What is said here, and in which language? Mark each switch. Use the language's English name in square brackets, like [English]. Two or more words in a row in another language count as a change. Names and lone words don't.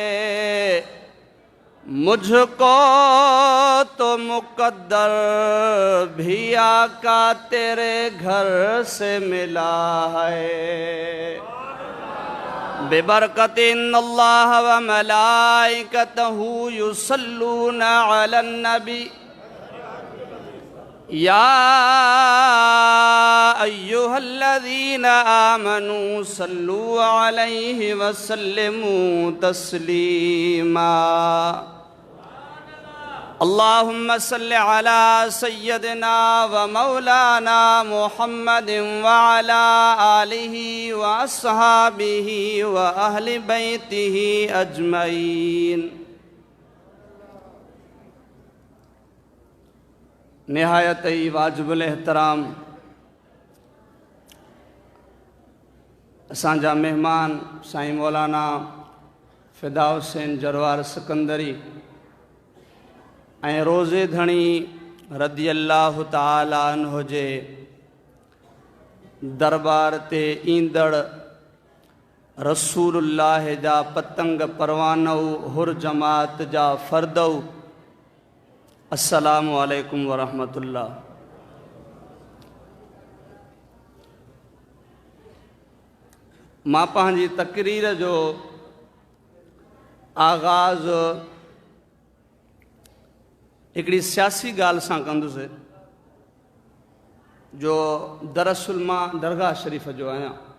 [Urdu] مجھ کو تو مقدر بھی آقا تیرے گھر سے ملا ہے. [Arabic] إن الله وملائكته يصلون على النبي يا أيها الذين آمنوا صلوا عليه وسلموا تسليما. اللهم صل على سيدنا ومولانا محمد وعلى آله وأصحابه وأهل بيته أجمعين. [Sindhi] نہایت ہی واجب الاحترام اسانجا مہمان سائیں مولانا فدا حسین جروار سکندری ऐं रोज़े धणी [Arabic] رضي الله تعالى عنه [Sindhi] जे दरबार ते ईंदड़ रसूलुल्लाह जा पतंग परवानऊ हुर जमात जा फर्दऊ, [Arabic] السلام عليكم ورحمة الله. [Sindhi] मां पंहिंजी तकरीर जो आगाज़ हिकिड़ी सियासी ॻाल्हि सां कंदुसि जो दरअसल मां दरगाह शरीफ़ जो आहियां।